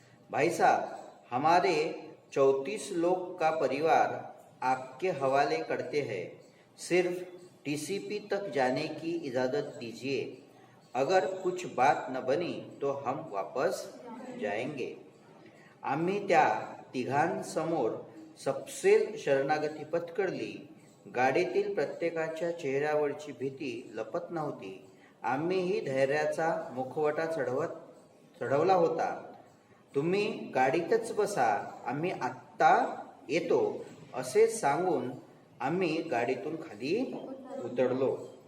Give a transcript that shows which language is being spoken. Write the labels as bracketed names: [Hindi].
[Hindi] भाई साहब, हमारे 34 लोग का परिवार आपके हवाले करते हैं. सिर्फ TCP तक जाने की इजाज़त दीजिए. अगर कुछ बात न बनी तो हम वापस जाएंगे. [Marathi] आम्ही त्या तिघांसमोर सपशेल शरणागती पत्करली. गाडीतील प्रत्येकाच्या चेहऱ्यावरची भीती लपत नव्हती. आम्हीही धैर्याचा मुखवटा चढवला होता. तुम्ही गाडीतच बसा, आम्ही आत्ता येतो असे सांगून आम्ही गाडीतून खाली उतरलो.